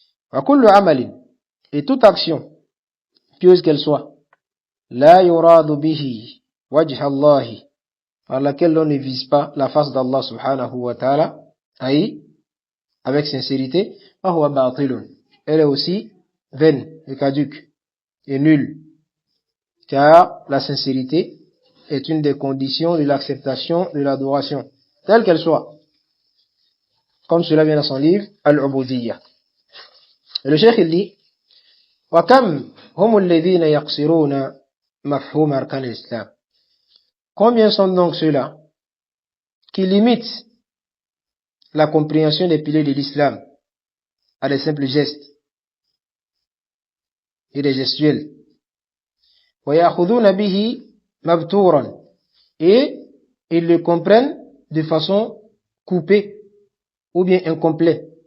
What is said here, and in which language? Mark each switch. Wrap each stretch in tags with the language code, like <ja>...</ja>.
<ar>Wa kullu amalin,</ar> <fr>et toute action, pieuse qu'elle soit,</fr> <ar>la yuradu bihi wajha Allahi,</ar> <fr>par laquelle l'on ne vise pas la face d'Allah subhanahu wa ta'ala, avec sincérité,</fr> <ar>fahuwa batilun,</ar> <fr>elle est aussi vaine, est caduque et nul, car la sincérité est une des conditions de l'acceptation de l'adoration, telle qu'elle soit, comme cela vient dans son livre Al-Ubudiyya. Et le cheikh il dit</fr> <ar>وَكَمْ هُمُ الَّذِينَ يَقْصِرُونَ مَفْهُومَ أَرْكَانِ الْإِسْلَامِ.</ar> <fr>Combien sont donc ceux-là qui limitent la compréhension des piliers de l'islam à des simples gestes et des gestuels.</fr> <ar>وَيَأْخُذُونَ بِهِ مَبْتُورًا,</ar> <fr>et ils le comprennent de façon coupée ou bien incomplète.</fr>